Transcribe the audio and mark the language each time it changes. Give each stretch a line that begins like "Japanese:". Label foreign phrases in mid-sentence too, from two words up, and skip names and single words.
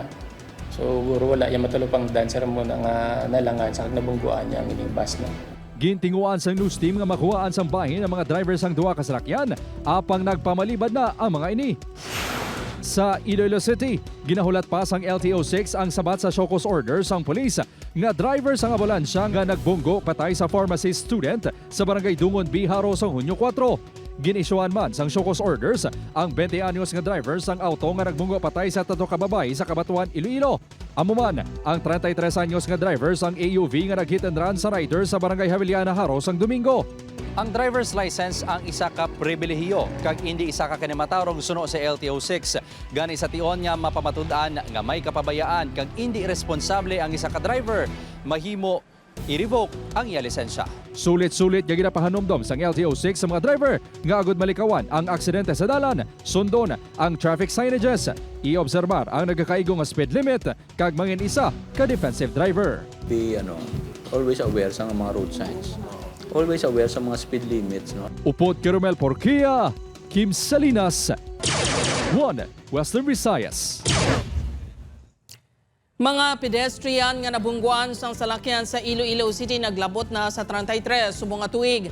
Hiligaynon: So guro wala ya matulupang dancer mo nga nalangan sa nabunggoan niya ang ining bus na. Gintinguan sang news team nga makuhaan sang bahin ang mga driver sang duwa ka salakyan, apang nagpamalibad na ang mga ini. Sa Iloilo City, ginahulat pa sang LTO6 ang sabat sa
English: show cause order
Hiligaynon: sang pulis nga driver sang ambulansya nga nagbunggo patay sa
English: pharmacy student
Hiligaynon: sa barangay Dungon B, Haro sang Hunyo 4. Ginisyuan man sang
English: show cause orders
Hiligaynon: ang 20 anyos nga driver sang auto nga nagbunggo patay sa tato ka babae sa Kabatuan, Iloilo. Amuman ang 33 anyos nga driver sang AUV nga nag-
English: hit and run
Hiligaynon: sa rider sa barangay Javiliana, Haro sang Domingo. Ang
English: driver's license
Hiligaynon: ang isa ka pribilehiyo kag hindi isa ka kanimatarong suno sa LTO6. Gani sa tion nga mapamatud-an nga may kapabayaan kag hindi responsable ang isa ka driver, mahimo i-revoke ang iya lisensya. Sulit-sulit nga ginapahanumdom sang LTO6 sa mga driver nga agud malikawan ang aksidente sa dalan, sundon ang
English: traffic signages,
Hiligaynon: i-obserbar ang nagkakaigo nga
English: speed limit
Hiligaynon: kag mangin isa ka
English: defensive driver. Be always aware
Hiligaynon: sa mga
English: road signs. Always aware
Hiligaynon: sa mga
English: speed limits.
Hiligaynon: No? Upod Kerumel Porquia, Kim Salinas, 1 Western Visayas. Mga pedestrian nga nabungguan sang salakyan sa Iloilo City naglabot na sa 33 subong nga tuig.